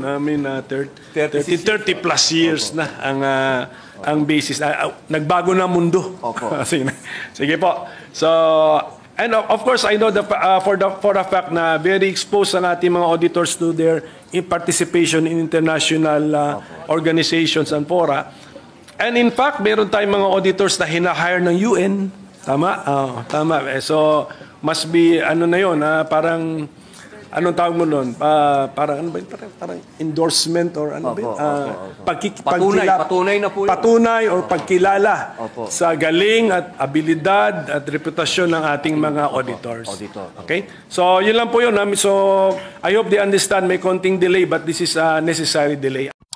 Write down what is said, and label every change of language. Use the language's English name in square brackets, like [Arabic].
[English] I mean, 30 plus years [Filipino] na ang [English] basis. [Filipino] Nagbago na mundo. Sige po. [English] So, and of course, I know for a fact na very exposed [Filipino] ang ating mga [English] auditors to their participation in international organizations and fora. And in fact, [Filipino] meron tayong mga auditors na hinahire ng UN. Tama? Tama. So, must be, ano na yun, parang, anong tawag mo nun? Parang, ano ba yun? Parang endorsement or ano ba yun? Patunay na po yun. Patunay or pagkilala sa galing at abilidad at reputasyon ng ating mga auditors. [English] Okay? So, [Filipino] yun lang po yun. [English] So, I hope they understand [Filipino] may konting [English] delay, but this is a necessary delay.